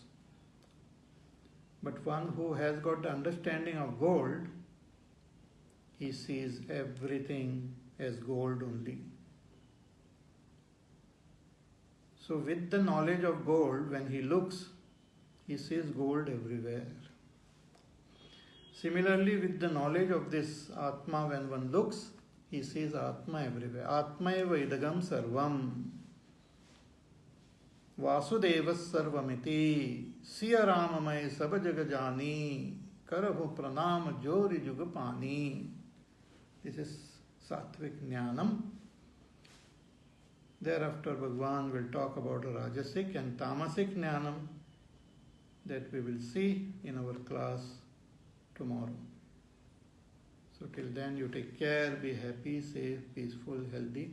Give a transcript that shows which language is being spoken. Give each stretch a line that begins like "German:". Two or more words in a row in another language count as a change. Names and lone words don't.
English: But one who has got the understanding of gold, he sees everything as gold only. So with the knowledge of gold, when he looks, he sees gold everywhere. Similarly, with the knowledge of this Atma, when one looks, he sees Atma everywhere.
Sanskrit: आत्म एव इदं सर्वम्। वासुदेवः सर्वमिति.
Awadhi: सिय राममय सब जगजानी। करहु प्रनाम जोरि जुगपानी.
English: This is
Sanskrit: सात्त्विक ज्ञानम्.
English: Thereafter, Bhagavan will talk about Rajasic and
Sanskrit: तामसिक ज्ञानम्
English: that we will see in our class tomorrow. So till then, you take care, be happy, safe, peaceful, healthy.